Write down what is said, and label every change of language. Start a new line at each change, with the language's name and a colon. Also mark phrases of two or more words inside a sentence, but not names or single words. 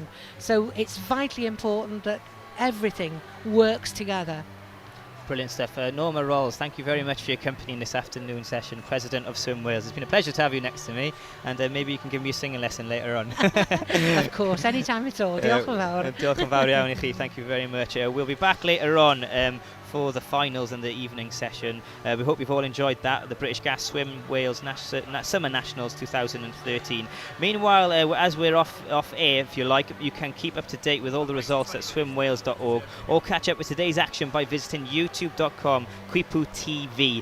English: So it's vitally important that everything works together. Brilliant stuff. Norma Rolls, thank you very much for your company in this afternoon session, President of Swim Wales. It's been a pleasure to have you next to me, and maybe you can give me a singing lesson later on. Of course, anytime at all.
Welsh: Diolch yn fawr. Diolch yn fawr iawn I chi.
English: Thank you very much. We'll be back later on for the finals and the evening session. We hope you've all enjoyed that, the British Gas Swim Wales Summer Nationals 2013. Meanwhile, as we're off air, if you like, you can keep up to date with all the results at swimwales.org, or catch up with today's action by visiting youtube.com/QuipuTV.